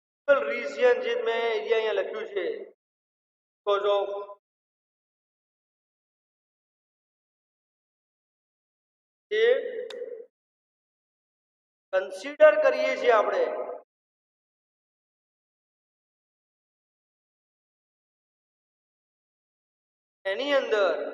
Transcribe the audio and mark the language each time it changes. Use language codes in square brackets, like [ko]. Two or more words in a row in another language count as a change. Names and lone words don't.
[gu] रीजन જે મેં એરિયા અહીંયા લખ્યું છે [en] because of [gu] જે કન્સિડર કરીએ છીએ આપણે એની અંદર